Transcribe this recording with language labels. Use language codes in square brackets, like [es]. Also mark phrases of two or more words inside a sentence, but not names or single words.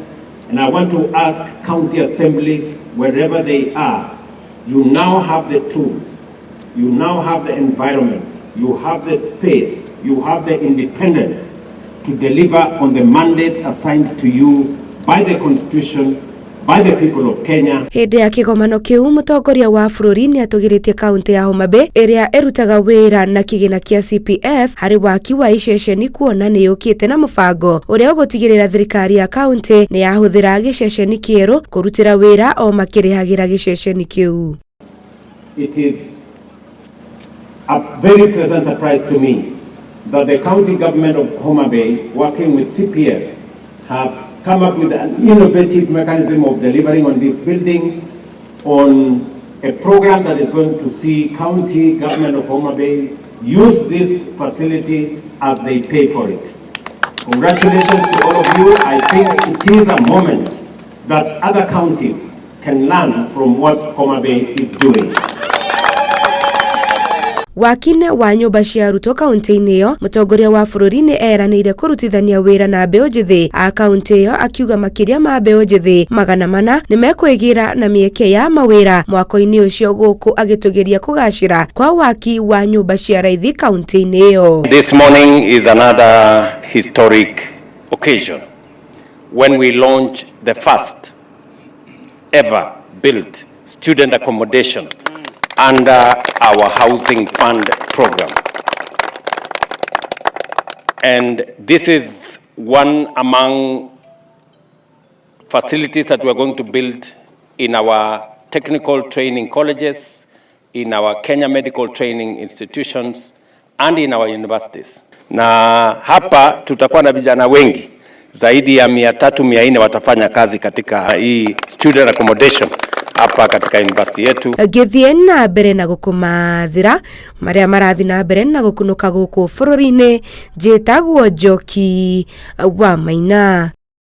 [en] And I want to ask county assemblies, wherever they are, you now have the tools, you now have the environment, you have the space, you have the independence to deliver on the mandate assigned to you by the Constitution, by the people of Kenya. [ki] Hĩndĩ ya kĩgomano kĩu mũtongoria wa bũrũri nĩ atũgĩrĩtie kaunti ya Homa Bay ĩrĩa ĩrutaga wĩra na kĩgĩna kĩa CPF harĩ waki wa iceceni kuona nĩ yũkĩte na mũbango ũrĩa ũgũtigĩrĩra thirikari ya kaunti nĩ yahũthĩra gĩceceni kĩerũ kũrutĩra wĩra o makĩrĩhagĩra gĩceceni kĩu. [en] It is a very pleasant surprise to me that the county government of Homa Bay, working with CPF, have come up with an innovative mechanism of delivering on this building, on a program that is going to see county government of Homa Bay use this facility as they pay for it. Congratulations to all of you. I think it is a moment that other counties can learn from what Homa Bay is doing. [ki] Wakine wa nyũmba cia arutwo kaunti-inĩ ĩyo mũtongoria wa bũrũri nĩ eranĩire kũrutithania wĩra na mbeũ njĩthĩ a kaunti ĩyo akiuga makĩria ma mbeũ njĩthĩ 400 nĩ mekwĩgira na mĩeke ya mawĩra mwaka-inĩ ũcio gũkũ agĩtũgĩria kũgacĩra kwa waki wa nyũmba cia raithi kaunti-inĩ ĩyo. [en] This morning is another historic occasion when we launch the first ever built student accommodation under our housing fund program. And this is one among facilities that we're going to build in our technical training colleges, in our Kenya medical training institutions, and in our universities. [sw] Na hapa tutakuwa na vijana wengi zaidi ya 300-400 watafanya kazi katika hii [en] student accommodation [sw] hapa katika university yetu. [ki] Gĩthiĩ na mbere na gũkũmathĩra marĩa marathi na mbere na gũkunũka gũkũ bũrũri-inĩ njĩtagwo Njoki wa Maina.